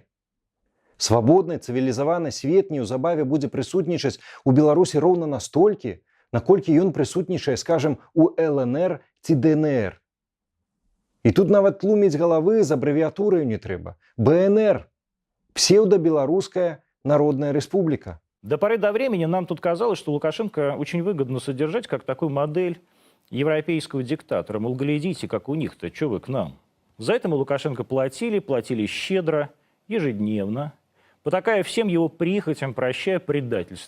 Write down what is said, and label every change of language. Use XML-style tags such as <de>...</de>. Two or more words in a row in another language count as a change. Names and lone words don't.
<be>Свабодны цывілізаваны свет неўзабаве будзе прысутнічаць у Беларусі роўна настолькі, наколькі ён прысутнічае, скажам, у ЛНР ці ДНР. І тут нават тлуміць галавы з абрэвіатураю не трэба.</be> <ru>БНР – псевдобелорусская народная республика. До поры до времени нам тут казалось, что Лукашенко очень выгодно содержать как такую модель европейского диктатора. Мол, глядите, как у них-то, что вы к нам? За это мы Лукашенко платили щедро, ежедневно, потакая всем его прихотям, прощая предательство.</ru>